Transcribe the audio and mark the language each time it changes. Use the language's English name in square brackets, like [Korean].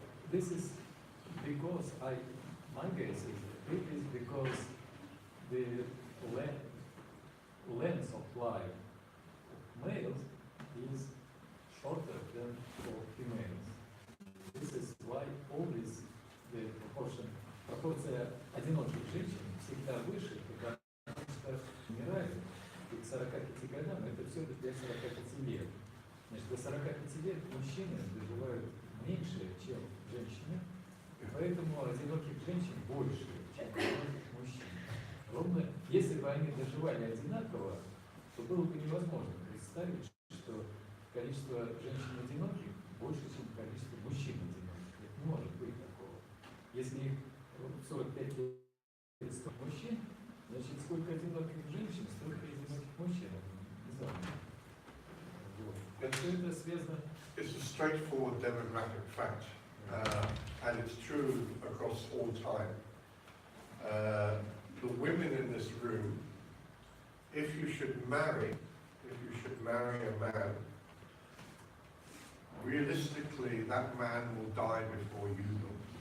[English] This is because my guess is it is because the length of life of males is shorter than for females. This is why always the [Russian] пропорция одиноких женщин всегда выше, потому что умирают к 45 годам, это все для 45 лет. Значит, до 45 лет мужчины доживают меньше, чем женщины, и поэтому одиноких женщин больше, чем одиноких мужчин. Ровно, если бы они доживали одинаково, то было бы невозможно представить, что количество женщин одиноких больше, чем количество мужчин одиноких. Это не может быть такого. Если их 45 лет 100 мужчин, значит, сколько одиноких женщин, столько одиноких мужчин. Не знаю. Вот. Все это связано. [English] It's a straightforward demographic fact, and it's true across all time. The women in this room, if you should marry a man, realistically that man will die before you will.